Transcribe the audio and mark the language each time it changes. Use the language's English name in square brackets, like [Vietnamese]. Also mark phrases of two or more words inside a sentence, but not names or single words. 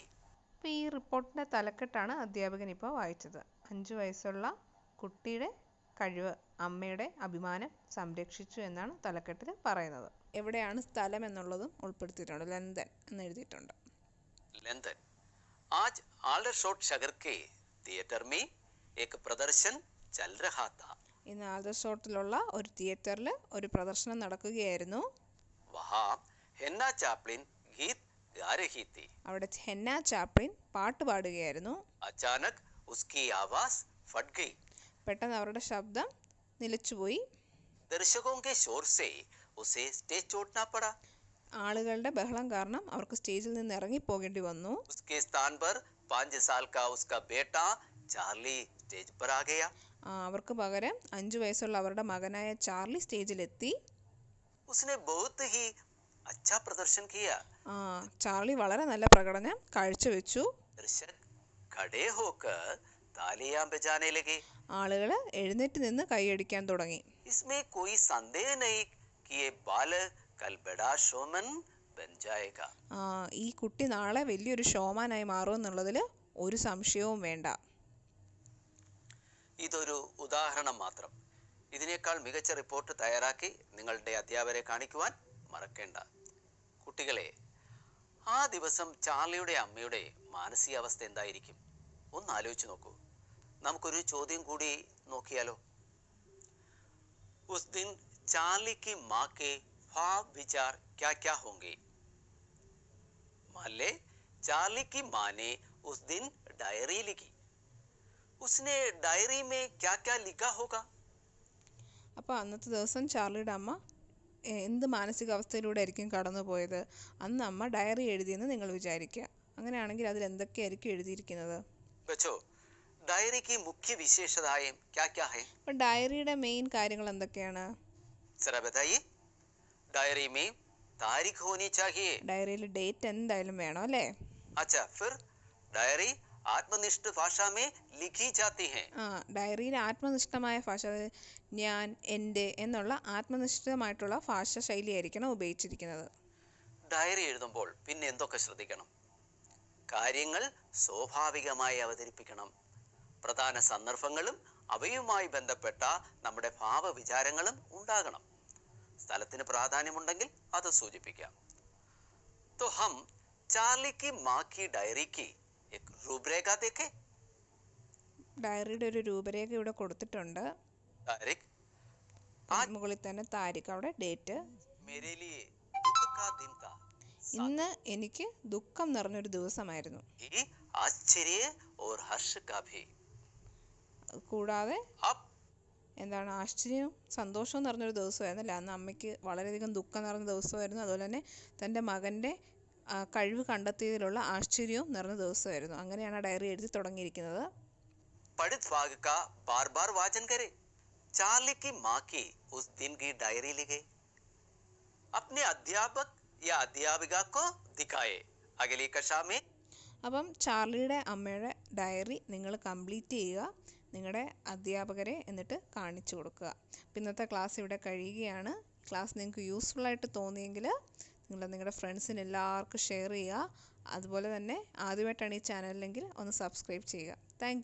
[Malayalam] അപ്പോൾ ഈ റിപ്പോർട്ടിൻ്റെ തലക്കെട്ടാണ് അധ്യാപകൻ ഇപ്പോൾ വായിച്ചത്. 5 വയസ്സുള്ള കുട്ടിയുടെ കഴിവ് അമ്മയുടെ അഭിമാനം സംരക്ഷിച്ചു എന്നാണ് തലക്കെട്ടിൽ പറയുന്നത്. എവിടെയാണ് സ്ഥലം എന്നുള്ളതും ഉൾപ്പെടുത്തിയിട്ടുണ്ട്. ലണ്ടൻ എന്ന് എഴുതിയിട്ടുണ്ട്. [Hindi] लंदन. आज आल्डरशॉट शहर के थिएटर में एक प्रदर्शन चल रहा था. [Malayalam] ഇന്ന് ആൽഡർഷോട്ടിലുള്ള ഒരു തിയേറ്ററിൽ ഒരു പ്രദർശനം നടക്കുകയായിരുന്നു. [Hindi] वहाँ हेन्ना चापलिन गीत गा रही थी. [Malayalam] അവിടെ ഹെന്ന ചാപ്ലിൻ പാട്ട് പാടുകയായിരുന്നു. [Hindi] अचानक उसकी आवाज फट गई. [Malayalam] പെട്ടെന്ന് അവരുടെ ശബ്ദം നിലച്ചുപോയി. [Hindi] दर्शकों के शोर से उसे स्टेज छोड़ना पड़ा. [Malayalam] ആളുകളുടെ ബഹളം കാരണം അവർക്ക് സ്റ്റേജിൽ നിന്ന് ഇറങ്ങിപ്പോകേണ്ടി വന്നു. [Hindi] उसके स्थान पर 5 साल का उसका बेटा चार्ली स्टेज पर आ गया. [Malayalam] അവർക്ക് പകരം 5 വയസ്സുള്ള അവരുടെ മകനായ ചാർലി സ്റ്റേജിലെത്തി. [Hindi] उसने बहुत ही अच्छा प्रदर्शन किया. [Malayalam] ചാർലി വളരെ നല്ല പ്രകടനം കാഴ്ചവെച്ചു. [Hindi] दर्शक खड़े होकर तालियां बजाने लगे. [Malayalam] ആളുകൾ എഴുന്നേറ്റ് നിന്ന് കൈയടിക്കാൻ തുടങ്ങി. [Hindi] इसमें कोई संदेह नहीं कि ये बालक कल बड़ा शोमन बन जाएगा. [Malayalam] ഈ കുട്ടി നാളെ വലിയൊരു ഷോമാനായി മാറുമെന്നുള്ളതിൽ ഒരു സംശയവും വേണ്ട. ഇതൊരു ഉദാഹരണം മാത്രം. ഇതിനേക്കാൾ മികച്ച റിപ്പോർട്ട് തയ്യാറാക്കി നിങ്ങളുടെ അധ്യാപകരെ കാണിക്കുവാൻ മറക്കേണ്ട. കുട്ടികളെ, ആ ദിവസം ചാർലിയുടെ അമ്മയുടെ മാനസികാവസ്ഥ എന്തായിരിക്കും? ഒന്ന് ആലോചിച്ച് നോക്കൂ. നമുക്കൊരു ചോദ്യം കൂടി നോക്കിയാലോ? [Hindi] उस दिन चार्ली की माँ के ख्वाब विचार क्या क्या होंगे? मान ले चार्ली की माँ ने उस दिन डायरी लिखी. उसने डायरी में क्या क्या लिखा होगा? [Malayalam] അപ്പോൾ അന്നത്തെ ദിവസം ചാർലിയുടെ അമ്മ എന്ത് മാനസികാവസ്ഥയിലൂടെ ആയിരിക്കും കടന്നു പോയത്? അന്ന് അമ്മ ഡയറി എഴുതിയെന്ന് നിങ്ങൾ വിചാരിക്കുക. അങ്ങനെയാണെങ്കിൽ അതിൽ എന്തൊക്കെയായിരിക്കും എഴുതിയിരിക്കുന്നത്? [Hindi] बच्चों, डायरी की मुख्य विशेषताएं क्या क्या है? [Malayalam] അപ്പോൾ ഡയറിയുടെ മെയിൻ കാര്യങ്ങൾ എന്തൊക്കെയാണ്? [Hindi] जरा बताइए. डायरी में तारीख होनी चाहिए. [Malayalam] ഡയറിയിൽ ഡേറ്റ് എന്തായാലും വേണം അല്ലേ? [Hindi] अच्छा, फिर डायरी आत्मनिष्ठ भाषा में लिखी जाती है. [Malayalam] ഡയറിയിൽ ആത്മനിഷ്ഠമായ ഭാഷ, അതായത് ഞാൻ, എൻ്റെ എന്നുള്ള ആത്മനിഷ്ഠമായിട്ടുള്ള ഭാഷ ശൈലിയായിരിക്കണം ഉപയോഗിച്ചിരിക്കുന്നത്. ഡയറി എഴുതുമ്പോൾ പിന്നെ എന്തൊക്കെ ശ്രദ്ധിക്കണം? കാര്യങ്ങൾ സ്വാഭാവികമായി അവതരിപ്പിക്കണം. പ്രധാന സന്ദർഭങ്ങളും അവയുമായി ബന്ധപ്പെട്ട നമ്മുടെ ഭാവവിചാരങ്ങളും ഉണ്ടാകണം. സ്ഥലത്തിന് പ്രാധാന്യമുണ്ടെങ്കിൽ അത് സൂചിപ്പിക്കാം. [Hindi] तो हम चार्ली की माँ की डायरी की एक रूपरेखा देखें. [Malayalam] ഡയറിയുടെ ഒരു രൂപരേഖ ഇവിടെ കൊടുത്തിട്ടുണ്ട്. [Hindi] तारीख [Malayalam] മുകളിൽ തന്നെ താരിഖ്, അവിടെ ഡേറ്റ്. [Hindi] मेरे लिए दुख का दिन था. [Malayalam] ഇന്ന് എനിക്ക് ദുഃഖം നിറഞ്ഞൊരു ദിവസമായിരുന്നു. [Hindi] ये आश्चर्य और हर्ष का भी. [Malayalam] കൂടാതെ [Hindi] अब [Malayalam] എന്താണ് ആശ്ചര്യവും സന്തോഷവും നിറഞ്ഞൊരു ദിവസമായിരുന്നല്ലേ അന്ന്. അമ്മയ്ക്ക് വളരെയധികം ദുഃഖം നിറഞ്ഞ ദിവസമായിരുന്നു. അതുപോലെ തന്നെ തൻ്റെ മകൻ്റെ കഴിവ് കണ്ടെത്തിയതിലുള്ള ആശ്ചര്യവും നിറഞ്ഞ ദിവസമായിരുന്നു. അങ്ങനെയാണ് ഡയറി എഴുതി തുടങ്ങിയിരിക്കുന്നത്. [Hindi] पढ़ित भाग का बार बार वाचन करें. चार्ली की माँ की उस दिन की डायरी लिखे. अपने अध्यापक या अध्यापिका को दिखाए. अगली कक्षा में [Malayalam] അപ്പം ചാർലിയുടെ അമ്മയുടെ ഡയറി നിങ്ങൾ കംപ്ലീറ്റ് ചെയ്യുക. നിങ്ങളുടെ അധ്യാപകരെ എന്നിട്ട് കാണിച്ചു കൊടുക്കുക. അപ്പോൾ ഇന്നത്തെ ക്ലാസ് ഇവിടെ കഴിയുകയാണ്. ക്ലാസ് നിങ്ങൾക്ക് യൂസ്ഫുൾ ആയിട്ട് തോന്നിയെങ്കിൽ നിങ്ങൾ നിങ്ങളുടെ ഫ്രണ്ട്സിന് എല്ലാവർക്കും ഷെയർ ചെയ്യുക. അതുപോലെ തന്നെ ആദ്യമായിട്ടാണ് ഈ ചാനലിലെങ്കിൽ ഒന്ന് സബ്സ്ക്രൈബ് ചെയ്യുക.